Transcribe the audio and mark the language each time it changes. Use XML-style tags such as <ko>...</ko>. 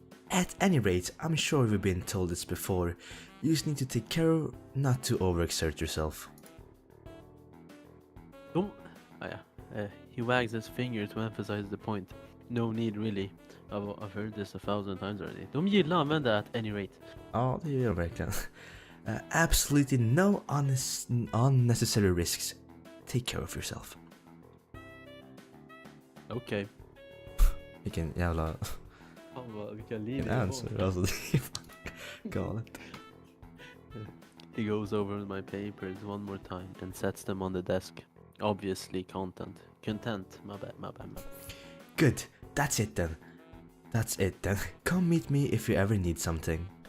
<en>At any rate, I'm sure we've been told this before. You just need to take care not to overexert yourself. He wags his finger to emphasize the point. No need really. I've heard this 1,000 times already.</en> <sv>De gillar att använda</sv> <en>at any rate.</en> <sv>Ja, det gör de verkligen.</sv> <en>Absolutely no unnecessary risks. Take care of yourself. Okay.</en> <sv>Vilken jävla... Vilka liv</sv> <en>answer,</en> <sv>alltså det är fan galet.</sv> <en>He goes over my papers one more time and sets them on the desk. Obviously content. My bad. Good, that's it then. Come meet me if you ever need something.</en>